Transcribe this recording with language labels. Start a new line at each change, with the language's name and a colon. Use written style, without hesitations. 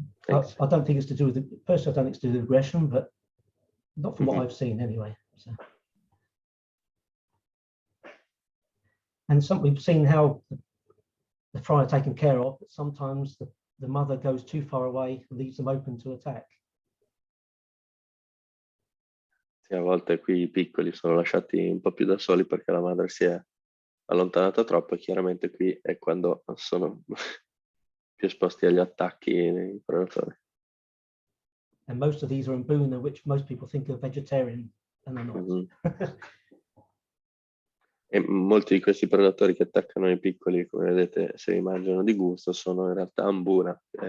English: I don't think it's to do with personally, I don't think it's to do with aggression, but not from what I've seen anyway. So. And we've seen how the fry are taken care of, but sometimes the mother goes too far away and leaves them open to attack.
Italian: Sì, a volte qui i piccoli sono lasciati un po' più da soli perché la madre si è allontanata troppo, e chiaramente qui è quando sono più esposti agli attacchi dei predatori.
English: And most of these are in Mbuna, which most people think are vegetarian, and they're not.
Italian: E molti di questi predatori che attaccano i piccoli, come vedete, se li mangiano di gusto, sono in realtà mbuna.